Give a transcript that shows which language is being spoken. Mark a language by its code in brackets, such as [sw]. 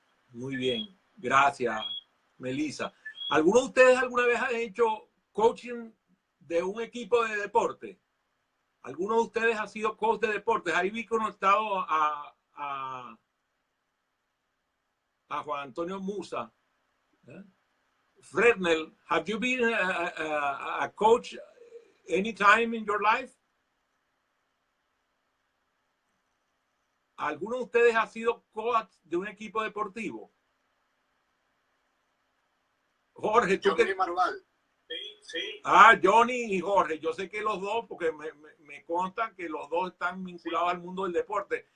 [es] Muy bien, gracias, Melissa. ¿Alguno de ustedes alguna vez ha hecho coaching de un equipo de deporte? ¿Alguno de ustedes ha sido coach de deportes? Ahí vi conectado a Juan Antonio Musa. [en] Fresnel, have you been a coach any time in your life? [es] ¿Alguno de ustedes ha sido coach de un equipo deportivo? Jorge, tú Johnny Marugal. Sí. Ah, Johnny y Jorge. Yo sé que los dos, porque me consta que los dos están vinculados al mundo del deporte.